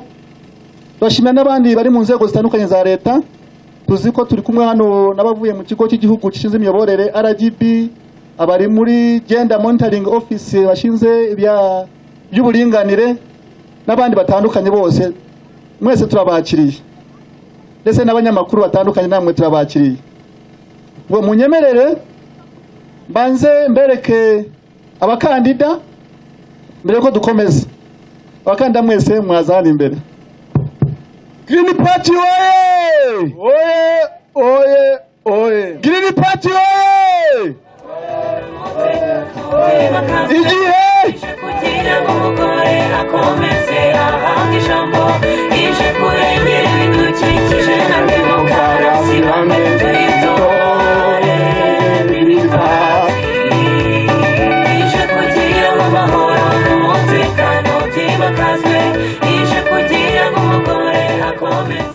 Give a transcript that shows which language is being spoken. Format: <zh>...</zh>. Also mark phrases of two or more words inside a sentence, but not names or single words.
<rw>Turashimira n'abandi bari mu nzego zitandukanye za leta, tuzi ko turi kumwe hano n'abavuye mu kigo cy'igihugu gishinzwe imiyoborere RGB, abari muri Gender Monitoring Office bashinze by'uburinganire n'abandi batandukanye bose, mwese turabakiriye, ndetse n'abanyamakuru batandukanye namwe turabakiriye. Ngo munyemerere banze mbereke abakandida mbere ko dukomeza. Abakandida mwese mwazana imbere. Green Party oye! Oye, oye, oye! Green Party oye! Igihe kugira ngo umugore akomeze ahabwe ijambo, ije kurengera ibidukikije na demokarasi, bamwe tuyitore Green Party, ije kugira ngo amahoro n'umutekano byimakazwe, ije kugira ngo umugore akomeze.</rw>